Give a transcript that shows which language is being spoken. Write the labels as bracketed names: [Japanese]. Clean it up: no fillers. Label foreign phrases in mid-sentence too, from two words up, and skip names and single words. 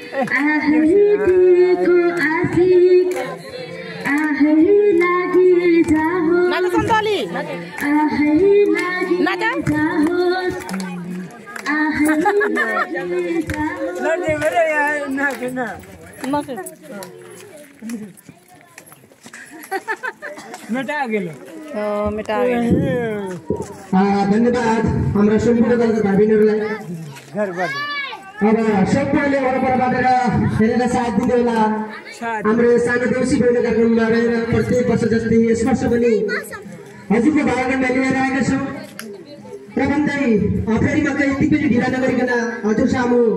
[Nepali] नाचा सन्तोली नाचा लड्ने [Hindi] मेरे यार [Nepali] ना ना नाचा मेटा गेलो मेटा धन्यवाद हाम्रा सम्पूर्ण दलका भाइबहिनीहरूलाई घरबाट अब सबैले वरपर बाटेर हेरेर साथ दिनु होला हाम्रो सानो देउसी भैलो कार्यक्रममा रहेर प्रत्येक वर्ष जस्तै यस वर्ष पनि हजुरको भागमा लिएर आएका छौँ र भन्दै फेरिमा यति पनि ढिला नगरिकन हजुर सामु